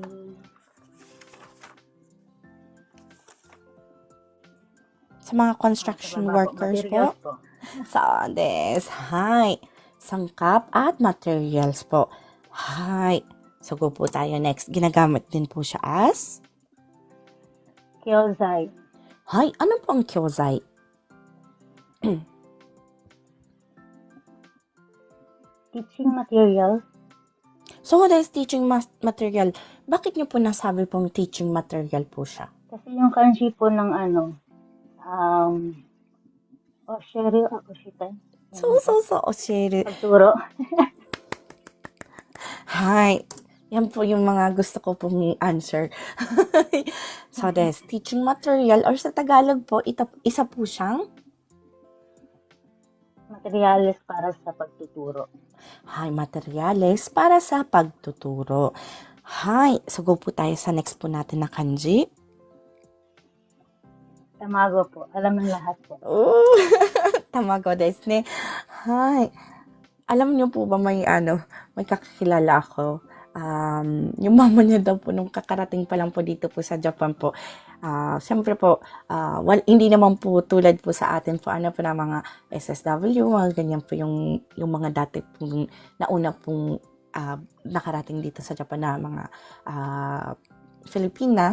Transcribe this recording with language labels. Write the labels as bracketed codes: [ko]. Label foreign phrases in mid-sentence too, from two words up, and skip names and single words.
[tl] Sa mga [en] construction workers [tl] po. Materials po. [ja] そうです。はい. [tl] Sangkap at materials po. Hi. So go po tayo next. Ginagamit din po siya as Kyozai. Hi, ano po ang kyozai? [en] Teaching material. So, what is teaching material? [tl] Bakit niyo po nasabi pong [en] teaching material [tl] po siya? Kasi yung kanji po ng Oshiru, Oshitan. So, oshiru. Pagturo. Hi. Yan po yung mga gusto ko pong answer. So, des, [en] teaching material [tl] or sa Tagalog po, isa po siyang Materials para sa pagtuturo. Hi, materials para sa pagtuturo. Hi. So, go po tayo sa next po natin na kanji. Tamago po. Alam ng lahat po. [ja] Oh, たまごですね。はい. [tl] Alam niyo po ba may kakilala ako. Yung mama niya daw po nung kakarating pa lang po dito po sa Japan po. Siyempre po, hindi naman po tulad po sa atin po po na mga SSW, mga ganyan po yung mga dati pong nauna pong nakarating dito sa Japan na mga Filipina.